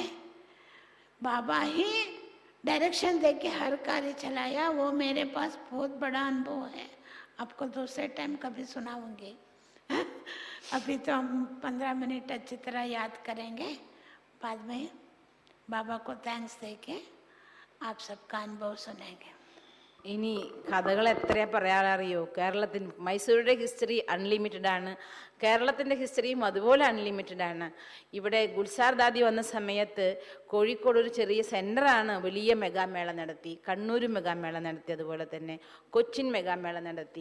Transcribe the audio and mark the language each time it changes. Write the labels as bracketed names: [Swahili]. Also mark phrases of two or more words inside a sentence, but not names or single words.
[Hindi] बाबा ही डायरेक्शन दे के हर कार्य चलाया, वो मेरे पास बहुत बड़ा अनुभव है। आपको दूसरे टाइम कभी सुनाऊंगी। अभी तो हम 15 मिनट अच्छी तरह याद करेंगे, बाद में बाबा को थैंक्स देके आप सबका अनुभव सुनेंगे। [Malayalam] ഇനി കഥകൾ എത്രയാ പറയാനറിയോ? മൈസൂരുടെ [English] history unlimited [Malayalam] ആണ്, കേരളത്തിൻ്റെ ഹിസ്റ്ററിയും അതുപോലെ അൺലിമിറ്റഡ് ആണ്. ഇവിടെ ഗുൽസാർ ദാദി വന്ന സമയത്ത് കോഴിക്കോട് ഒരു ചെറിയ സെൻ്ററാണ്, വലിയ മെഗാമേള നടത്തി. കണ്ണൂർ മെഗാമേള നടത്തി, അതുപോലെ തന്നെ കൊച്ചിൻ മെഗാമേള നടത്തി.